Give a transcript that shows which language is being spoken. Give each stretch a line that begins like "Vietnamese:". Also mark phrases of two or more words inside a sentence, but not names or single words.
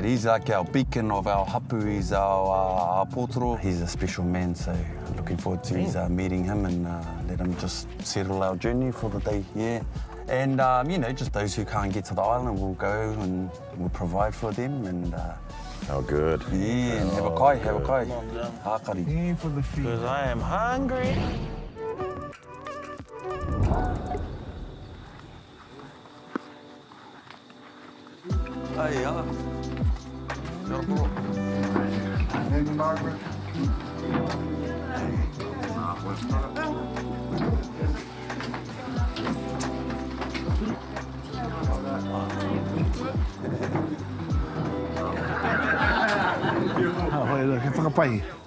English: He's like our beacon of our hapu, he's our pōtoro. He's a special man, so looking forward to meeting him and let him just settle our journey for the day, yeah. And, you know, just those who can't get to the island, we'll go and we'll provide for them and... Oh, good. Yeah, and have a kai, have a kai. Hakari. For the feet. Because I am hungry. Hey, yeah. And Margaret.
Māori: Hoi, ke whakapai.